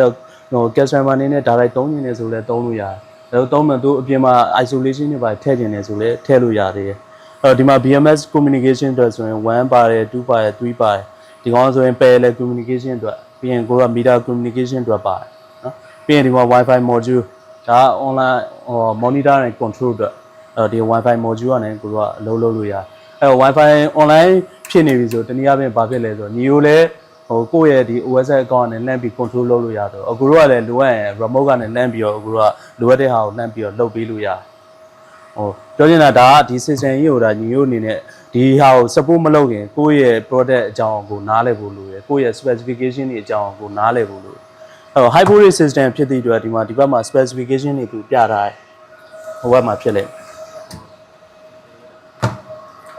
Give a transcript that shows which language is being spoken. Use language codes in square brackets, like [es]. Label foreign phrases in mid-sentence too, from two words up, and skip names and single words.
[my] တော့customer အနေနဲ့ဒါလိုက်သုံးနေတယ်ဆိုလဲသုံးလို့ရတယ်။ဒါသုံးမှသူအပြင်မှာ isolation တွေပါထည့်ခြင်းနေဆိုလဲထည့်လို့ရတယ်။အဲ့တော့ဒီမှာ [en] BMS communication [my] အတွက်ဆိုရင်1ပါတယ်2ပါတယ်3ပါတယ်ဒီကောင် ဆိုရင် [en] parallel communication [my] အတွက်ပြီးရင်ကိုက [en] meter communication [my] အတွက်ပါတယ်နော်။ပြီးရင်ဒီမှာ [en] Wi-Fi module [my] ဒါ [en] online monitor and control [my] အတွက်အဲ့တော့ဒီ [en] Wi-Fi module [my] ကနေကိုကအလုပ်လုပ် လို့ရတယ်။အဲ့တော့ [en] Wi-Fi online [my] ဖြစ်နေပြီဆိုတနည်းအားဖြင့်ဘာဖြစ်လဲဆိုညီကိုလည်းကိုယ့်ရဲ့ဒီ [en] OS account [my] နဲ့လမ်းပြီး control လုပ်လို့ရတယ်အခုတို့ကလည်းလိုအပ်ရင် remote ကနေလမ်းပြီးတော့အခုတို့ကလိုအပ်တဲ့ဟာကိုလမ်းပြီးတော့လုပ်ပေးလို့ရတယ်ပြောချင်တာဒါကဒီ system ကြီးကိုဒါညီတို့အနေနဲ့ဒီဟာကို support မလုပ်ရင်ကိုယ့်ရဲ့ product အကြောင်းကိုနားလည်ဖို့လိုတယ်ကိုယ့်ရဲ့ specification တွေအကြောင်းကိုနားလည်ဖို့လိုတယ်အဲ့တော့ [en] hybrid system [my] ဖြစ်တဲ့အတွက်ဒီမှာဒီဘက်မှာ specification တွေသူပြထားတယ်ဟိုဘက်မှာဖြစ်လေဒီ